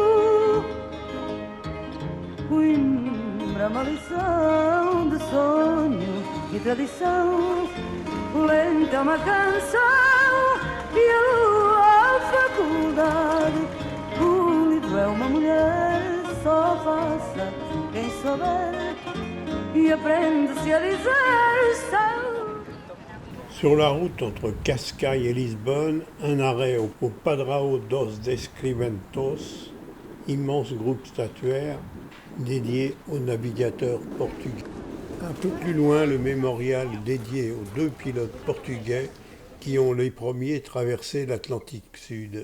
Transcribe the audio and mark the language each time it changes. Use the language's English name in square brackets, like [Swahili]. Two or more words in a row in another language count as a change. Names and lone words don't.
[Portuguese] Coimbra, uma lição de sonho e tradição, lenta uma canção e a lua a faculdade. O livro é uma mulher, só faça quem souber e aprende-se a dizer são. [French] Sur la route entre Cascais et Lisbonne, un arrêt au Padrao dos Descriventos, immense groupe statuaire dédié aux navigateurs portugais. Un peu plus loin, le mémorial dédié aux 2 pilotes portugais qui ont les premiers traversé l'Atlantique Sud.